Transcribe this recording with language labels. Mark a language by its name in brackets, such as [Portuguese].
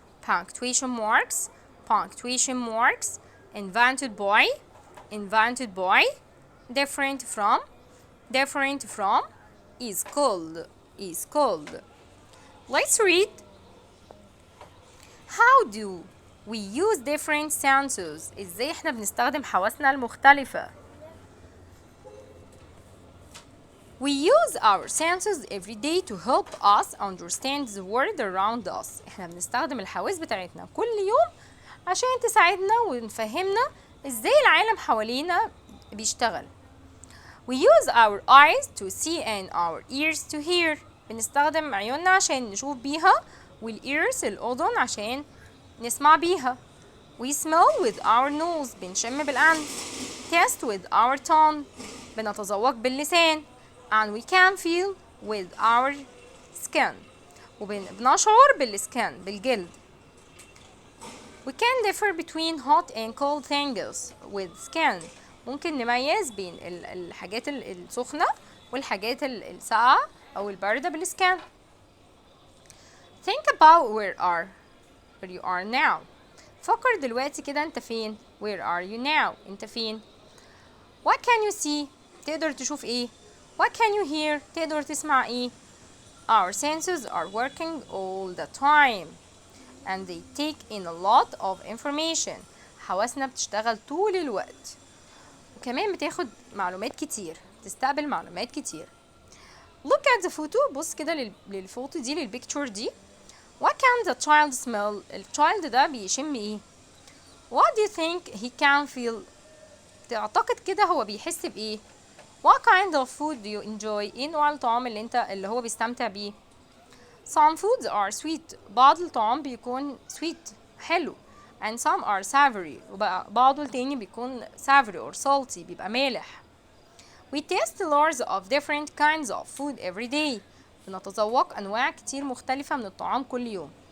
[English] Punctuation marks, punctuation marks. Invented by, invented by. Different from, different from. Is called, is called. Let's read. How do, We use different senses. [Arabic] ازاي احنا بنستخدم حواسنا المختلفة. [English] We use our senses every day to help us understand the world around us. [Arabic] احنا بنستخدم الحواس بتاعتنا كل يوم عشان تساعدنا ونفهمنا ازاي العالم حوالينا بيشتغل. [English] We use our eyes to see and our ears to hear. [Arabic] بنستخدم عيوننا عشان نشوف بيها والears الأذن عشان نسمع بيها. [English] We smell with our nose. [Arabic] بنشم بالأنف. [English] Taste with our tongue. [Arabic] بنتذوق باللسان. [English] And we can feel with our skin. [Arabic] وبنشعر بالسكن بالجلد. [English] We can differ between hot and cold things with skin. [Arabic] ممكن نميز بين الحاجات السخنة والحاجات الساقعة أو الباردة بالسكان. [English] Think about where you are now. [Arabic] فكر دلوقتي كده انت فين. [English] Where are you now؟ [Arabic] انت فين. [English] What can you see؟ [Arabic] تقدر تشوف ايه. [English] What can you hear؟ [Arabic] تقدر تسمع ايه. [English] Our senses are working all the time and they take in a lot of information. [Arabic] حواسنا بتشتغل طول الوقت وكمان بتاخد معلومات كتير. تستقبل معلومات كتير. [English] Look at the photo. [Arabic] بص كده للفوتو دي للبيكتشر دي. [English] What can the child smell؟ [Arabic] الchild ده بيشم ايه. [English] What do you think he can feel؟ [Arabic] تعتقد كده هو بيحس بايه. [English] What kind of food do you enjoy؟ [Arabic] ايه نوع الطعام اللي هو بيستمتع بيه. [English] Some foods are sweet. [Arabic] بعض الطعام بيكون sweet حلو. [English] And some are savory. [Arabic] وبعض التاني بيكون savory [English] or salty [Arabic] بيبقى مالح. [English] We taste loads of different kinds of food every day. [Arabic] بنتذوق أنواع كتير مختلفة من الطعام كل يوم.